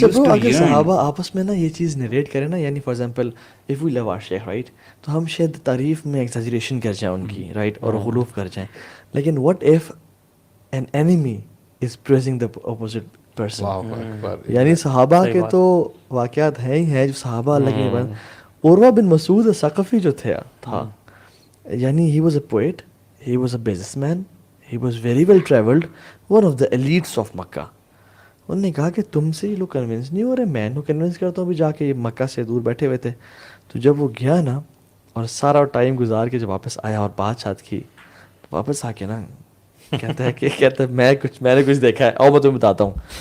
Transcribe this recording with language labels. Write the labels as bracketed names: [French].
[Urdu] اگر صحابہ آپس میں نا یہ چیز نریٹ کریں نا, یعنی [English] for example if we love our sheikh right, [Urdu] تو ہم شاید تعریف میں ایگزیجریشن کر جائیں ان کی, رائٹ, اور غلوف کر جائیں. [English] لیکن what if an enemy is praising the opposite person. [Urdu] یعنی صحابہ کے تو واقعات ہیں ہی ہیں جو صحابہ اللہ کے بعد. [English] Urwa bin Masud Thaqafi [Urdu] جو تھا, یعنی [English] he was a poet, he was a businessman, he was very well traveled, one of the elites of Makkah. [Urdu] انہوں نے کہا کہ تم سے یہ لوگ کنونس نہیں ہو رہے, میں انہوں کنونس کرتا ہوں. بھی جا کے مکہ سے دور بیٹھے ہوئے تھے, تو جب وہ گیا نا اور سارا ٹائم گزار کے جب واپس آیا اور بات چات کی, واپس آ کے نا کہتا ہے میں نے کچھ دیکھا ہے, اور میں تمہیں بتاتا ہوں.